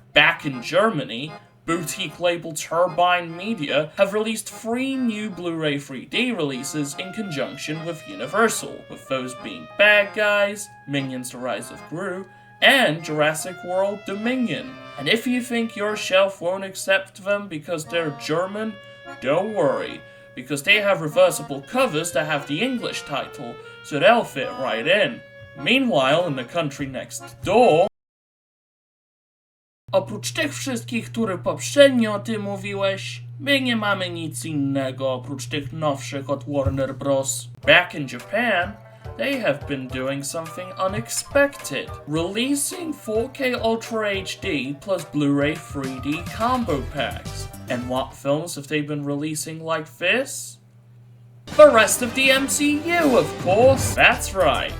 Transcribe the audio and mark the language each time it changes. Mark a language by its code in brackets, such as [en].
[en] Back in Germany, boutique label Turbine Media have released 3 new Blu-ray 3D releases in conjunction with Universal, with those being Bad Guys, Minions: The Rise of Gru, and Jurassic World Dominion. And if you think your shelf won't accept them because they're German, don't worry, because they have reversible covers that have the English title, so they'll fit right in. Meanwhile, in the country next door, [pl] oprócz tych wszystkich, które poprzednio ty mówiłeś, my nie mamy nic innego oprócz tych nowszych od Warner Bros. [en] Back in Japan, they have been doing something unexpected, releasing 4K Ultra HD plus Blu-ray 3D combo packs. And what films have they been releasing like this? The rest of the MCU, of course! That's right!